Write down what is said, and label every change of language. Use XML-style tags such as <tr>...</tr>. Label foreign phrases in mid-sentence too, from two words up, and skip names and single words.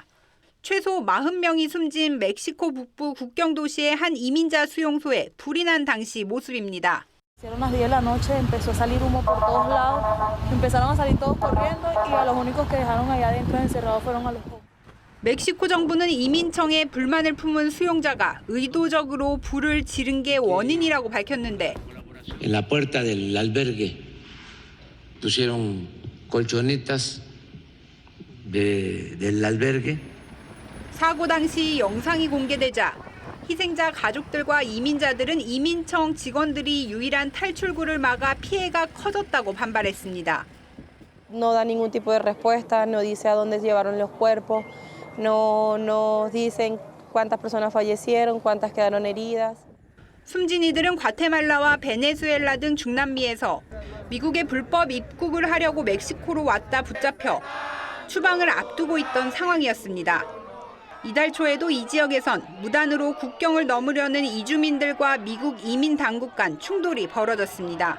<ko>최소 40명이 숨진 멕시코 북부 국경 도시의 한 이민자 수용소에 불이 난 당시 모습입니다. 멕시코 정부는 이민청에 불만을 품은 수용자가 의도적으로 불을 지른 게 원인이라고 밝혔는데</ko> <es>En la puerta del albergue pusieron colchonetas del albergue.</es> <ko>사고 당시 영상이 공개되자 희생자 가족들과 이민자들은 이민청 직원들이 유일한 탈출구를 막아 피해가 커졌다고 반발했습니다.</ko> <es>No da ningún tipo de respuesta, no dice a dónde llevaron los cuerpos, no dicen cuántas personas fallecieron, cuántas quedaron heridas.</es> <ko>숨진 이들은 과테말라와 베네수엘라 등 중남미에서 미국에 불법 입국을 하려고 멕시코로 왔다 붙잡혀 추방을 앞두고 있던 상황이었습니다. 이달 초에도 이 지역에선 무단으로 국경을 넘으려는 이주민들과 미국 이민 당국 간 충돌이 벌어졌습니다.</ko>